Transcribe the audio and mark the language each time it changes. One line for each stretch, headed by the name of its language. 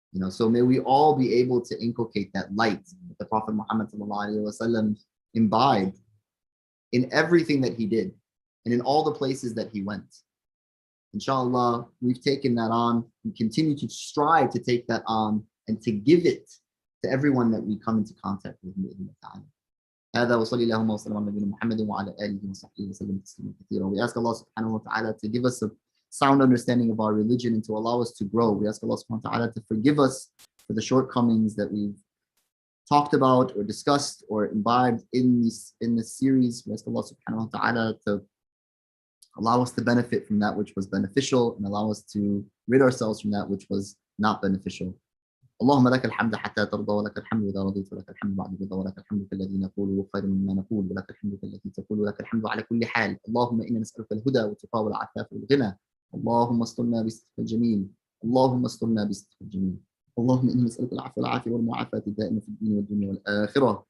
English: So may we all be able to inculcate that light that the Prophet Muhammad ﷺ imbibed in everything that he did and in all the places that he went. Inshallah, we've taken that on. We continue to strive to take that on and to give it to everyone that we come into contact with.
Arabic: هذا وصلى اللهم وسلم على نبينا محمد وعلى آله وصحبه وسلم تسليما كثيرا.
English: We ask Allah subhanahu wa ta'ala to give us a sound understanding of our religion and to allow us to grow. We ask Allah subhanahu wa ta'ala to forgive us for the shortcomings that we've talked about or discussed or imbibed in this series. We ask Allah subhanahu wa ta'ala to allow us to benefit from that which was beneficial and allow us to rid ourselves from that which was not beneficial.
Arabic: اللهم لك الحمد حتى ترضى ولك الحمد إذا رضيت ولك الحمد بعد الرضا ولك الحمد كالذي نقول خير مما نقول ولك الحمد كالذي تقول ولك الحمد على كل حال. اللهم إنا نسألك الهدى والتقى والعفاف والغنى. اللهم استرنا بسترك الجميل. اللهم استرنا بسترك الجميل. اللهم إنا نسألك العفو والعافية والمعافاة الدائمة في الدين والدنيا والآخرة.